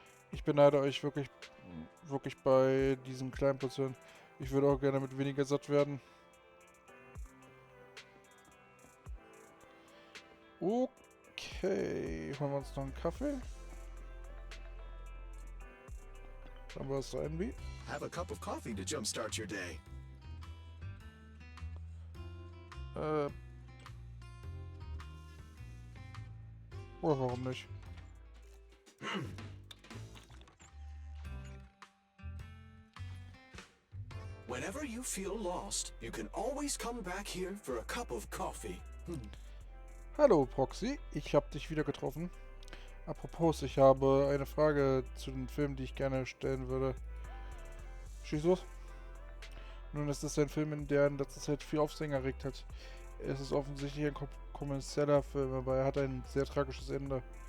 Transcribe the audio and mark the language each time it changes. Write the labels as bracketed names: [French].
[German] Ich beneide euch wirklich bei diesen kleinen Portionen. Ich würde auch gerne mit weniger satt werden. Okay, holen wir uns noch einen Kaffee. Dann war es so irgendwie. [English] Have a cup of coffee to jumpstart your day. [German] Oder warum nicht? [English] Whenever you feel lost, you can always come back here for a cup of coffee. [German] Hallo Proxy, ich habe dich wieder getroffen. Apropos, ich habe eine Frage zu den Filmen, die ich gerne stellen würde. Schieß los. Nun ist es ein Film, in der in letzter Zeit viel Aufsehen erregt hat. Es ist offensichtlich ein kommerzieller Film, aber er hat ein sehr tragisches Ende.